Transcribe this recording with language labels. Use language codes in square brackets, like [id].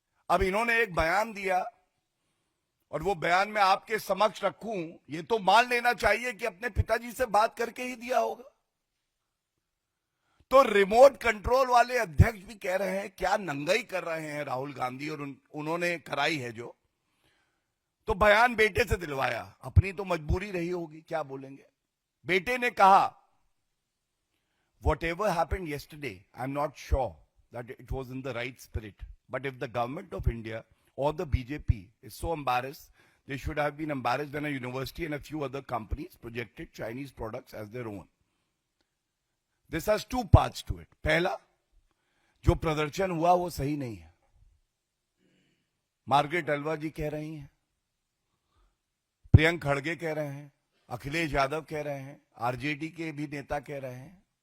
[hi] अब इन्होंने एक बयान दिया और वो बयान मैं आपके समक्ष रखूं, ये तो मान लेना चाहिए कि अपने पिताजी से बात करके ही दिया होगा। तो रिमोट कंट्रोल वाले अध्यक्ष भी कह रहे हैं क्या नंगाई कर रहे हैं राहुल गांधी, और उन्होंने कराई है जो, तो बयान बेटे से दिलवाया। अपनी तो मजबूरी रही होगी, क्या बोलेंगे। बेटे ने कहा, [en] whatever happened yesterday, I'm not sure that it was in the right spirit. But if the government of India or the BJP is so embarrassed, they should have been embarrassed when a university and a few other companies projected Chinese products as their own. This has two parts to it. [hi] पहला, जो प्रदर्शन हुआ वो सही नहीं है, Margaret Alva जी कह रही हैं, प्रियंक खड़गे कह रहे हैं, अखिलेश यादव कह रहे हैं, आरजेडी के भी नेता कह रहे हैं।